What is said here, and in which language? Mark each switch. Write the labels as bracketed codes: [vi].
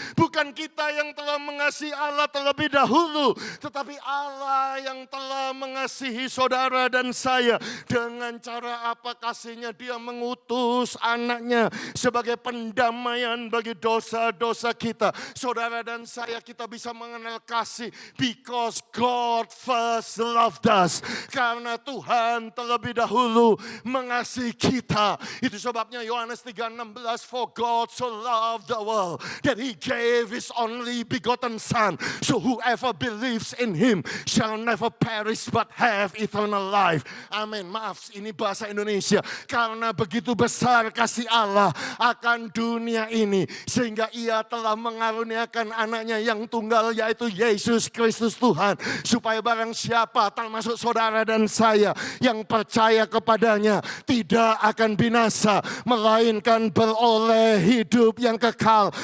[id] Bukan kita yang telah mengasihi Allah terlebih dahulu. Tetapi Allah yang telah mengasihi saudara dan saya. Dengan cara apa kasihnya? Dia mengutus anaknya sebagai pendamaian bagi dosa-dosa kita. Saudara dan saya kita bisa mengenal kasih. [en] Because God first loved us. [id] Karena Tuhan terlebih dahulu mengasihi kita. Itu sebabnya [en] Yohanes 3:16, for God so loved the world that he gave his only begotten son, so whoever believes in him shall never perish but have eternal life. [id] Amin. Maaf, ini bahasa Indonesia. Karena begitu besar kasih Allah akan dunia ini sehingga ia telah mengaruniakan anaknya yang tunggal yaitu Yesus Kristus Tuhan, supaya barang siapa termasuk saudara dan saya yang percaya kepadanya tidak akan binasa, melainkan beroleh hidup yang kekal.